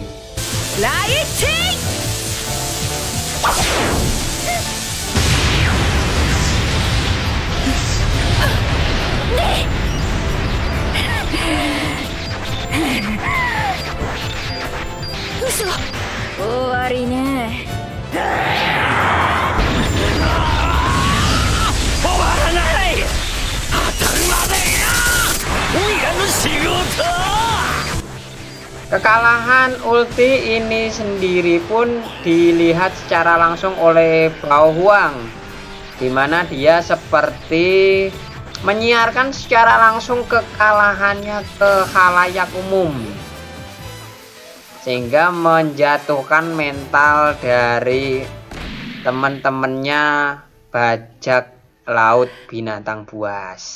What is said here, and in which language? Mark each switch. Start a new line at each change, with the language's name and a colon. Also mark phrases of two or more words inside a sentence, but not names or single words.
English: Lightning! Usah.
Japanese: 終わりね。終わらない当たるまでやおいらの仕事
Indonesian: Kekalahan Ulti ini sendiri pun dilihat secara langsung oleh Bao Huang, di mana dia seperti menyiarkan secara langsung kekalahannya ke khalayak umum, sehingga menjatuhkan mental dari teman-temannya bajak laut binatang buas.